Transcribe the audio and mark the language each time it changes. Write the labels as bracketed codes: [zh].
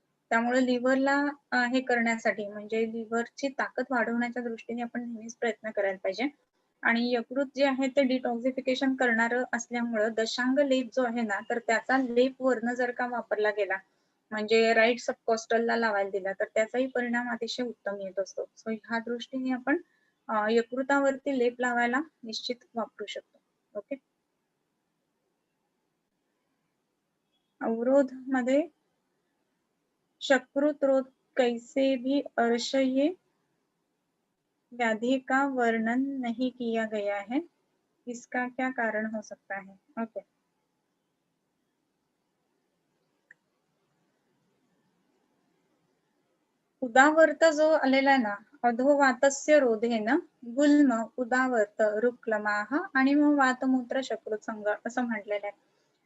[mr] त्यामुळे लिव्हरला हे करण्यासाठी म्हणजे लिव्हरची ताकद वाढवण्याच्या दृष्टीने आपण नेहमीच प्रयत्न करायला पाहिजे आणि यकृत जे आहे ते डिटॉक्सिफिकेशन करणारं असल्यामुळं दशांग लेप जो आहे ना तर त्याचा लेप वर्ण जर का वापरला गेला म्हणजे राईट सबकॉस्टलला लावायला दिला तर त्याचाही परिणाम अतिशय उत्तम येत असतो. सो ह्या दृष्टीने आपण यकृतावरती लेप लावायला निश्चित वापरू शकतो. [hi] ओके, अवरोध मध्ये शकृत रोध कैसे भी अर्श ये व्याधि का वर्णन नहीं किया गया है, इसका क्या कारण हो सकता है? [mr] ओके, उदावर्त जो आलेला आहे ना [sa] अधोवातस्य रोधेन गुल्म उदावर्त रुक्लमाह [mr] आणि मग वातमूत्र शकृत संघ असं म्हटलेलं आहे.